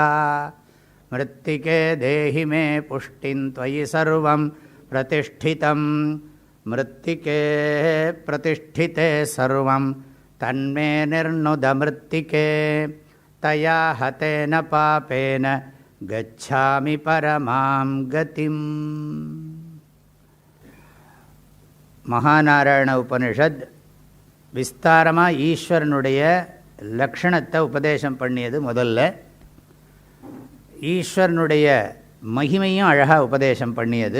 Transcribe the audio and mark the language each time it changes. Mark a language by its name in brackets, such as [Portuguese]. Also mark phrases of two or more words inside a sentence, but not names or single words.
[Sanskrit] मृत्तिके देहि मे पुष्टिं त्वयि सर्वं प्रतिष्ठितं मृत्तिके प्रतिष्ठिते सर्वं तन्मे निर्नुद मृत्तिके। तया हतेन पापेन गच्छामि परमां गतिम्. [Tamil] மகாநாராயண உபனிஷத் விஸ்தாரமாக ஈஸ்வரனுடைய லக்ஷணத்தை உபதேசம் பண்ணியது. முதல்ல ஈஸ்வரனுடைய மகிமையும் அழகாக உபதேசம் பண்ணியது.